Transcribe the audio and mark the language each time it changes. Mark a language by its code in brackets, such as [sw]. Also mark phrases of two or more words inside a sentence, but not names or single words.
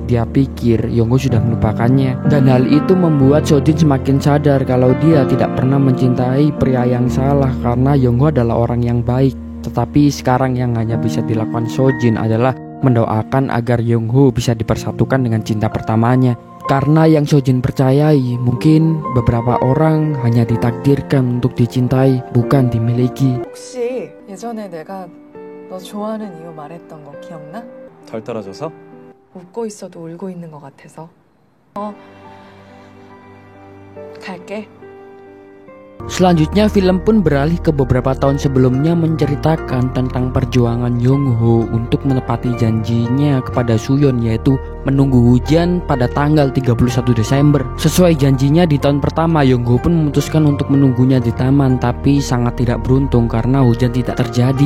[id] Dia pikir Yongho sudah melupakannya, dan hal itu membuat Sojin semakin sadar kalau dia tidak pernah mencintai pria yang salah karena Yongho adalah orang yang baik. Tetapi sekarang yang hanya bisa dilakukan Sojin adalah mendoakan agar Yongho bisa dipersatukan dengan cinta pertamanya. Karena yang Sojin percayai, mungkin beberapa orang hanya ditakdirkan untuk dicintai, bukan dimiliki. [ko] 혹시 예전에 내가 너 좋아하는 이유 말했던 거 기억나? 덜 떨어져서? 웃고 있어도 울고 있는 것 같아서. 갈게. [id] Selanjutnya film pun beralih ke beberapa tahun sebelumnya menceritakan tentang perjuangan Yongho untuk menepati janjinya kepada Suyeon, yaitu menunggu hujan pada tanggal 31 Desember. Sesuai janjinya di tahun pertama, Yongho pun memutuskan untuk menunggunya di taman, tapi sangat tidak beruntung karena hujan tidak terjadi.